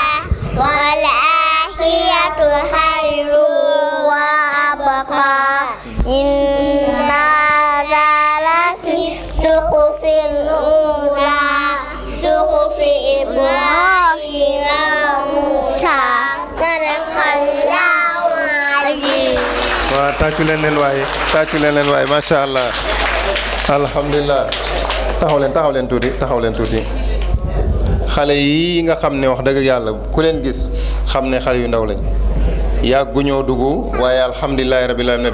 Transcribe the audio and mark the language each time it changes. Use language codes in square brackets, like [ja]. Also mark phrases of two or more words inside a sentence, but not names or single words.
[ar] والآخرة خير وأبقى إن هذا لفي الصحف الأولى صحف إبراهيم وموسى صدق الله العظيم. [wo] waaw tàccu leen leen waaye [ar] ما شاء الله الحمد لله. [wo] taxaw leen tuuti xale yi nga xam ne wax dëgg yàlla ku leen gis xam ne xale yu ndaw lañ yàgguñoo dugg waaye [ar] الحمد لله رب العالمين